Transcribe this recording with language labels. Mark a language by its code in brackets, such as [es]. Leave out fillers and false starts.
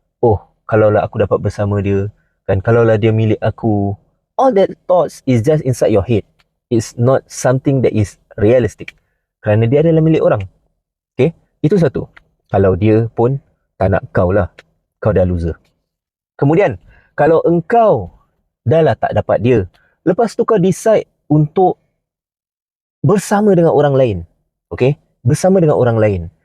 [ms] Oh, kalaulah aku dapat bersama dia. Kan, kalaulah dia milik aku. [en] All that thoughts is just inside your head. It's not something that is realistic. [ms] Kerana dia adalah milik orang. Okay? Itu satu. Kalau dia pun tak nak kau lah. Kau dah loser. Kemudian, kalau engkau dah lah tak dapat dia, lepas tu kau decide untuk bersama dengan orang lain. Okay? Bersama dengan orang lain.